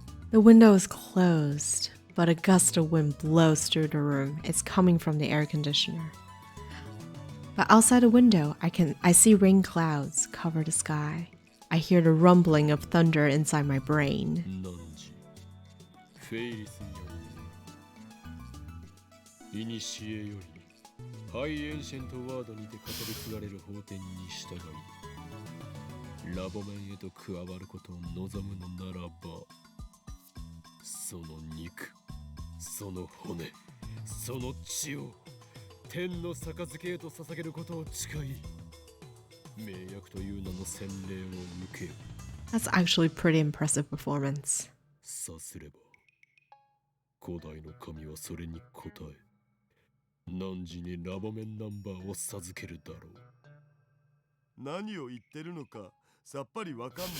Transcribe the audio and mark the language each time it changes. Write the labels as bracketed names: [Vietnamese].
[English] The window is closed, but a gust of wind blows through the room. It's coming from the air conditioner. But outside the window, I see rain clouds cover the sky. I hear the rumbling of thunder inside my brain. [Japanese] 何時フェイリスによるいにしえよりハイエンシェントワードにて語り継がれる法典に従いラボ面へと加わることを望むのならばその肉その骨その血を天の杯へと捧げることを誓い盟約という名の洗礼を受けよ。 [English] That's actually pretty impressive performance. [Japanese] さすれば古代の神はそれに応え何時にラボ面ナンバーを授けるだろう。何を言ってるのかさっぱりわかんない。